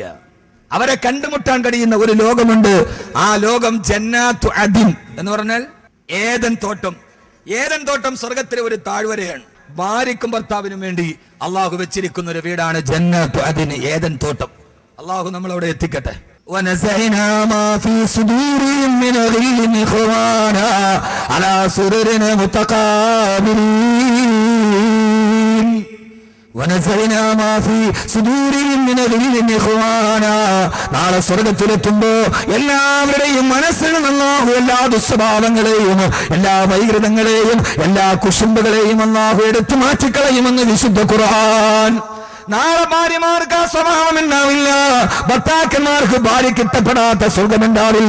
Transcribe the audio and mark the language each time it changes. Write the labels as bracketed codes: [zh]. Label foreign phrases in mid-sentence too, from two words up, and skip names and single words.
[ml] അവരെ കണ്ടുമുട്ടാൻ കഴിയുന്ന ഒരു ലോകമുണ്ട്. ആ ലോകം [ar] جنات عدن [ml] എന്ന് പറഞ്ഞാൽ ഏദൻ തോട്ടം. ഏദൻ തോട്ടം സ്വർഗത്തിലെ ഒരു താഴ്വരയാണ്. ഭാര്യയ്ക്കും ഭർത്താവിനും വേണ്ടി അള്ളാഹു വെച്ചിരിക്കുന്ന ഒരു വീടാണ് [ar] جنات عدن, [ml] ഏദൻ തോട്ടം. അള്ളാഹു നമ്മളവിടെ എത്തിക്കട്ടെ. [ar] ونزعنا ما في صدورهم من غل إخوانا على سرر متقابلين ونزعنا ما في صدورهم من غل إخوانا. [ml] നാളെ സ്വർഗ്ഗത്തിലെത്തുമ്പോ എല്ലാവരുടെയും മനസ്സിൽ അല്ലാഹു എല്ലാ ദുസ്വഭാവങ്ങളെയും എല്ലാ വൈകൃതങ്ങളെയും എല്ലാ കുശുമ്പുകളെയും അല്ലാഹു എടുത്തു മാറ്റിക്കളയുമെന്ന് വിശുദ്ധ ഖുർആൻ. നാളെ ഭാര്യമാർക്ക് ആ സ്വഭാവം ഉണ്ടാവില്ല. ഭർത്താക്കന്മാർക്ക് ഭാര്യയ്ക്ക് ഇഷ്ടപ്പെടാത്ത സ്വർഗമുണ്ടാവില്ല.